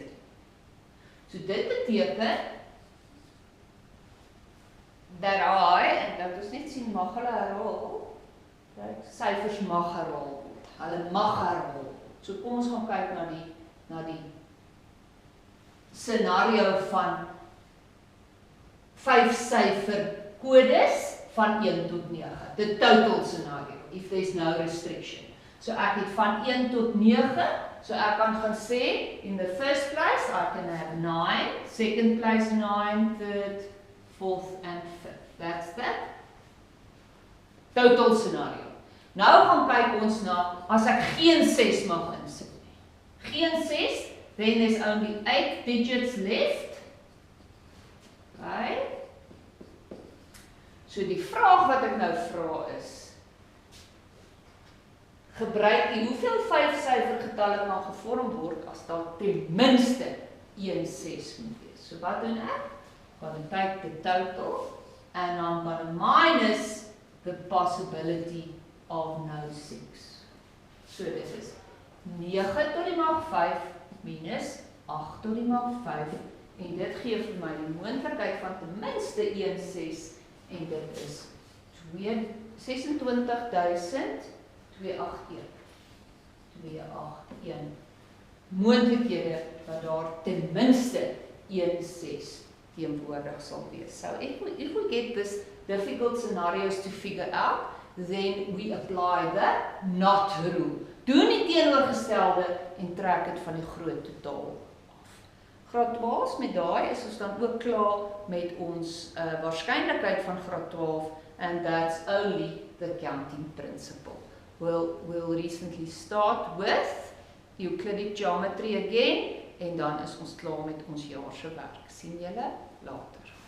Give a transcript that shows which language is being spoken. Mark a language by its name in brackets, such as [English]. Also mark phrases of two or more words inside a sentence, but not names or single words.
[Afrikaans] So dit beteken, dat en dat ons net sien, mag hulle herhaal, syfers mag herhaal word, hulle mag herhaal word. So kom ons gaan kyk na die scenario van 5-syfer kodes van 1 tot 9, [English] the total scenario, if there's no restriction. [Afrikaans] So ek het van 1 tot 9, so ek kan gaan sê, [English] in the first place, I can have 9, second place 9, third, fourth and fifth. That's that total scenario. [Afrikaans] Nou gaan kyk ons na, as ek geen 6 mag insit nie. Geen 6, [English] then there's only 8 digits left. Okay. [Afrikaans] So die vraag wat ek nou vra is, gebruik die hoeveel 5-syfer getalle kan gevorm word as daar ten minste 1 6 moet wees. So wat doen ek? [English] I'm going to take the total and I'm going to minus the possibility of no 6. [Afrikaans] So dit is 9 tot die mag 5 minus 8 tot die mag 5 en dit gee vir my die moontlikheid van ten minste 1 6 en dit is 26.281. 281 moontlikhede dat daar ten minste 1 6 teenwoordig sal wees. [English] So if we get this difficult scenarios to figure out, then we apply the not rule [Afrikaans] doen die teenoorgestelde en trek dit van die groot totaal af. Graad 12 met daai is ons dan ook klaar met ons waarskynlikheid van graad 12 [English] and that's only the counting principle. We'll recently start with Euclidean geometry again [Afrikaans] en dan is ons klaar met ons jaarse werk. Sien julle later.